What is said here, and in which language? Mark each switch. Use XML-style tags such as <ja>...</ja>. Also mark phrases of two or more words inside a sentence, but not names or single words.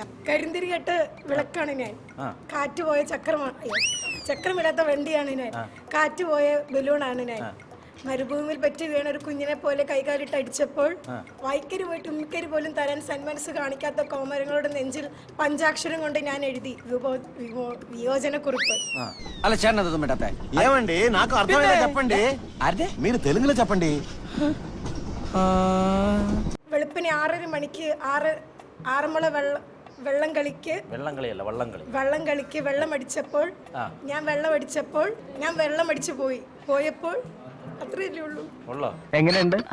<ml>കരിന്തിരി കെട്ട് വിളക്കാണ് ഞാൻ. കാറ്റുപോയ ചക്രമിടാത്ത വണ്ടിയാണ് ഞാൻ. കാറ്റുപോയ ബലൂണാണ് ഞാൻ. മരുഭൂമിയിൽ പറ്റി വീണ ഒരു കുഞ്ഞിനെ പോലെ കൈകാലിട്ട് അടിച്ചപ്പോൾ വായ്ക്കരി പോയിട്ട് ഉമ്മിക്കരി പോലും തരാൻ സന്മനസ് കാണിക്കാത്ത കോമരങ്ങളുടെ നെഞ്ചിൽ പഞ്ചാക്ഷരം കൊണ്ട് ഞാൻ എഴുതി വിയോജനക്കുറിപ്പ്.</ml> <te>అలా చేన్నది మేటపే ఏమండి నాకు అర్థమైందా చెప్పండి. అదే మీరు తెలుగులో చెప్పండి.</te> <ml>വെളുപ്പിന് 6:30 മണിക്ക് ആറന്മുള വെള്ളംകളിക്ക് വെള്ളമടിച്ചപ്പോൾ ഞാൻ വെള്ളമടിച്ചു പോയപ്പോൾ അത്രയല്ലേ ഉള്ളൂ. എങ്ങനെയുണ്ട്?</ml>